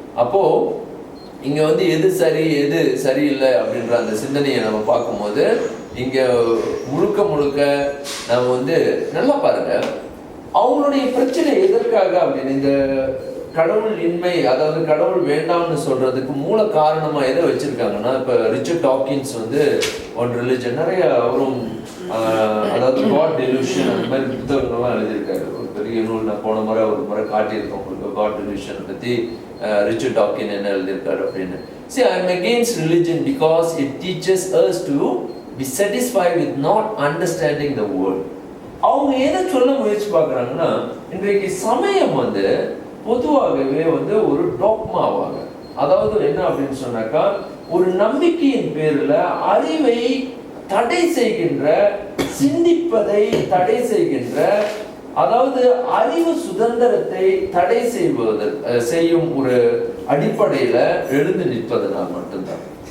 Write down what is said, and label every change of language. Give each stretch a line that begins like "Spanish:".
Tamil: அப்போ இங்க எது சரி எது சரியில்லை அப்படின்ற அந்த சிந்தனையை நம்ம பார்க்கும்போது இங்க முழுக்க நம்ம நல்லா பாருங்க, அவங்களுடைய பிரச்சனை எதற்காக அப்படின்னு இந்த கடவுள் இன்மை, அதாவது கடவுள் வேண்டாம்னு சொல்றதுக்கு மூல காரணமா எதை வச்சிருக்காங்கன்னா, இப்ப ரிச்சர்ட் டாக்கின்ஸ் ஒன் ரிலிஜன் நிறைய அவரும் அதாவது காட் டெலியூஷன் அந்த மாதிரி புத்தகங்கள்லாம் எழுதியிருக்காரு. ஒரு பெரிய நூல் நான் போன முறை ஒரு முறை காட்டியிருக்கேன் உங்களுக்கு காட் டெலியூஷன் பத்தி. ரிச்சர்ட் டாக்கின் என்ன எழுதியிருக்காரு அப்படின்னு.
English: See, I am against religion because it teaches us to be satisfied with not understanding the world.
Tamil: அவங்க எதை சொல்ல முயற்சி பார்க்குறாங்கன்னா, இன்றைக்கு சமயம் பொதுவாகவே ஒரு டாக்மாவாக, அதாவது என்ன அப்படின்னு சொன்னாக்கா, ஒரு நம்பிக்கையின் பேர்ல அறிவை தடை செய்கின்ற, சிந்திப்பதை தடை செய்கின்ற, அதாவது அறிவு சுதந்திரத்தை தடை செய்யும் ஒரு அடிப்படையில எழுந்து நிற்பதனால் மட்டும்தான்.